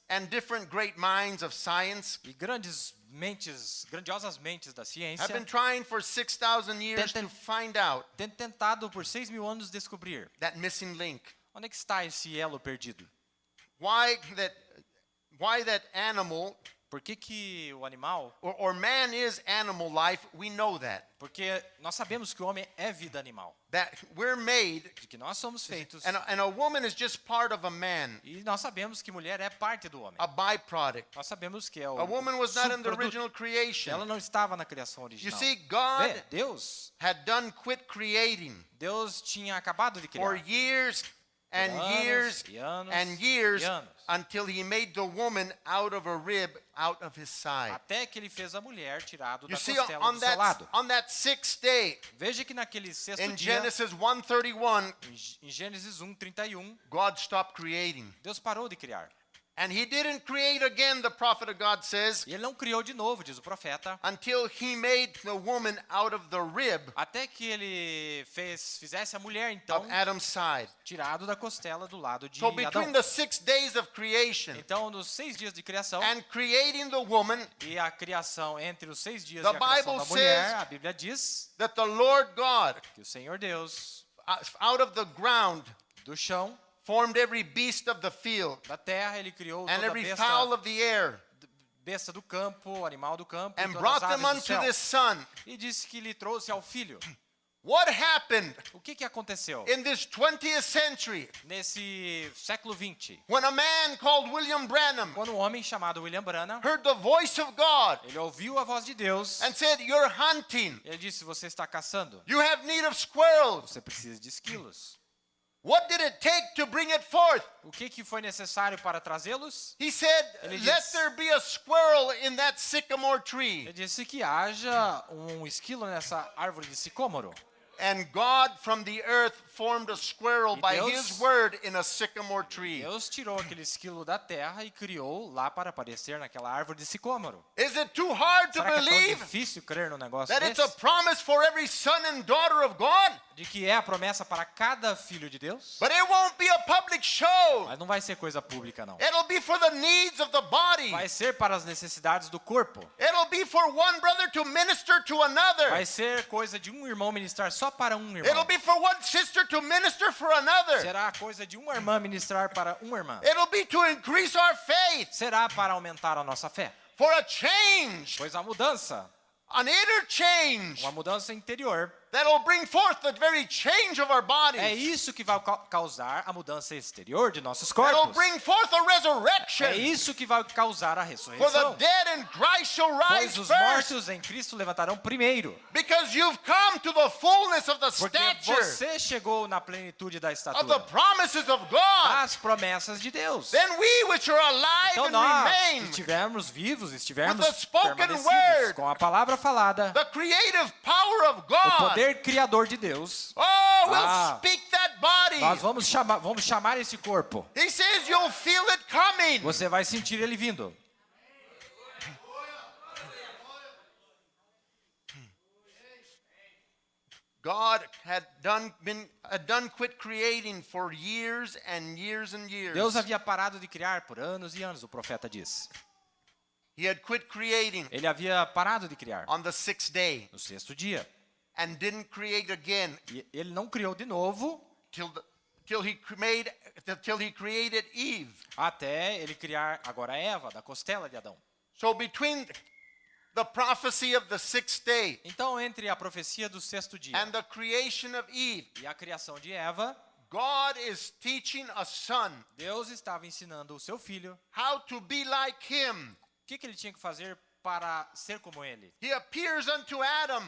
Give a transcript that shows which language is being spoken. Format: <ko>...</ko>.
<en>and different great minds of science</en> <pt>e grandiosas mentes da ciência</pt> <en>have been trying for 6,000 years to find out</en> <pt>têm tentado por 6.000 anos descobrir</pt> <en>that missing link.</en> <pt>onde é que está esse elo perdido.</pt> <en>Why that animal</en> <pt>Por que o animal?</pt> <en>or man is animal life, we know that.</en> <pt>Porque nós sabemos que o homem é vida animal,</pt> <en>That we're made,</en> <pt>de que nós somos feitos,</pt> <en>and a woman is just part of a man,</en> <pt>e nós sabemos que mulher é parte do homem.</pt> <en>a byproduct.</en> <pt>Nós sabemos que é o</pt> <en>A woman was not in the</en> <pt>subproduto.</pt> <en>original creation.</en> <pt>Ela não estava na criação</pt> <en>You</en> <pt>original.</pt> <en>see, God</en> <pt>Vê, Deus</pt> <en>had quit creating</en> <pt>tinha acabado de</pt> <en>for</en> <pt>criar</pt> <en>years and</en> <pt>anos,</pt> <en>years</en> <pt>e anos,</pt> <en>and years</en> <pt>e anos.</pt> <en>until he made the woman out of a rib out of his side.</en> <pt>até que ele fez a mulher tirado</pt> <en>You</en> <pt>da</pt> <en>see,</en> <pt>costela do seu lado.</pt> <en>on that sixth day,</en> <pt>Veja que naquele sexto</pt> <en>in</en> <pt>dia,</pt> <en>Genesis 1:31,</en> <pt>em Gênesis 1:31,</pt> <en>God stopped creating.</en> <pt>Deus parou de criar.</pt> <en>And he didn't create again, the prophet of God says,</en> <pt>E ele não criou de novo, diz o profeta,</pt> <en>until he made the woman out of the rib</en> <pt>até que ele fizesse a mulher, então,</pt> <en>of Adam's side.</en> <pt>tirado da costela do lado de</pt> <en>So</en> <pt>Adão.</pt> <en>between the 6 days of creation</en> <pt>Então, nos 6 dias de criação</pt> <en>and creating the woman,</en> <pt>e a criação, entre os 6 dias</pt> <en>The</en> <pt>e a criação</pt> <en>Bible</en> <pt>da mulher,</pt> <en>says-</en> <pt>a Bíblia diz</pt> <en>that the Lord God,</en> <pt>que o Senhor Deus,</pt> <en>out of the ground,</en> <pt>do chão,</pt> <en>formed every beast of the field</en> <pt>da terra, ele criou</pt> <en>and</en> <pt>toda a</pt> <en>every fowl</en> <pt>besta,</pt> <en>of the air,</en> <pt>besta do campo, animal do campo, e</pt> <en>and</en> <pt>todas</pt> <en>brought</en> <pt>as</pt> <en>them</en> <pt>aves do</pt> <en>unto</en> <pt>céu.</pt> <en>this son.</en> <pt>E disse que lhe trouxe ao filho.</pt> <en>What happened</en> <pt>O que aconteceu</pt> <en>in this 20th century</en> <pt>nesse século 20,</pt> <en>when a man called William Branham</en> <pt>quando um homem chamado William Branham,</pt> <en>heard the voice of God</en> <pt>ele ouviu a voz de Deus,</pt> <en>and said, "You're hunting.</en> <pt>ele disse, você está caçando,</pt> <en>You have need of squirrels."</en> <pt>você precisa de esquilos.</pt> <en>What did it take to bring it forth?</en> <pt>O que foi necessário para trazê-los?</pt> <en>He said,</en> <pt>Ele</pt> <en>"Let</en> <pt>disse-</pt> <en>there be a squirrel in that sycamore</en> <pt>Ele</pt> <en>tree."</en> <pt>disse que haja um esquilo nessa árvore de sicômoro.</pt> <en>And God from the earth formed a squirrel</en> <pt>E</pt> <en>by</en> <pt>Deus-</pt> <en>his word in a sycamore tree.</en> <pt>Deus tirou aquele esquilo da terra e criou lá para aparecer naquela árvore de sicômoro.</pt> <en>Is it too hard to</en> <pt>Será que é tão</pt> <en>believe</en> <pt>difícil crer no negócio</pt> <en>that it's a</en> <pt>desse?</pt> <en>promise for every son and daughter of God?</en> <pt>De que é a promessa para cada filho de Deus?</pt> <en>But it won't be a public show.</en> <pt>Mas não vai ser coisa pública, não.</pt> <en>It'll be for the needs of the body.</en> <pt>Vai ser para as necessidades do corpo.</pt> <en>It'll be for one brother to minister to another.</en> <pt>Vai ser coisa de um irmão ministrar só para um</pt> <en>It'll</en> <pt>irmão.</pt> <en>be for one sister to minister for another.</en> <pt>Será coisa de uma irmã ministrar para uma irmã.</pt> <en>It'll be to increase our faith,</en> <pt>Será para aumentar a nossa fé.</pt> <en>for a change,</en> <pt>Pois a mudança,</pt> <en>an inner change</en> <pt>uma mudança interior,</pt> <en>that'll bring forth the very change of our</en> <pt>é</pt> <en>bodies.</en> <pt>isso que vai causar a mudança exterior de nossos</pt> <en>That'll</en> <pt>corpos.</pt> <en>bring forth a</en> <pt>É</pt> <en>resurrection.</en> <pt>isso que vai causar a</pt> <en>For the</en> <pt>ressurreição.</pt> <en>dead in Christ shall</en> <pt>Pois</pt> <en>rise</en> <pt>os</pt> <en>first.</en> <pt>mortos em Cristo levantarão primeiro.</pt> <en>Because you've come to the fullness of the</en> <pt>Porque</pt> <en>stature</en> <pt>você chegou na plenitude da</pt> <en>of the</en> <pt>estatura</pt> <en>promises of God.</en> <pt>das promessas de Deus.</pt> <en>Then we which are alive</en> <pt>Então</pt> <en>and</en> <pt>nós,</pt> <en>remain,</en> <pt>que estivermos vivos, estivermos</pt> <en>with the spoken</en> <pt>permanecidos</pt> <en>word,</en> <pt>com a palavra falada,</pt> <en>the creative power of</en> <pt>o</pt> <en>God,</en> <pt>poder criador de Deus,</pt> <en>oh, will Ah. speak that body.</en> <pt>nós vamos chamar esse corpo.</pt> <en>He says you'll feel it coming.</en> <pt>Você vai sentir ele vindo.</pt> <en>God had done quit creating for years and years and years.</en> <pt>Deus havia parado de criar por anos e anos, o profeta diz.</pt> <en>He had quit creating</en> <pt>Ele havia parado de criar</pt> <en>on the 6th day</en> <pt>no sexto dia.</pt> <en>and didn't create again</en> <pt>E ele não criou de novo</pt> <en>till he created Eve.</en> <pt>até ele criar agora Eva, da costela de Adão.</pt> <en>So between the prophecy of the 6th day</en> <pt>Então, entre a profecia do sexto dia</pt> <en>and the creation of Eve,</en> <pt>e a criação de Eva,</pt> <en>God is teaching a son</en> <pt>Deus estava ensinando o seu filho</pt> <en>how to be like him.</en> <pt>o que ele tinha que fazer para ser como ele.</pt> <en>He appears unto Adam</en>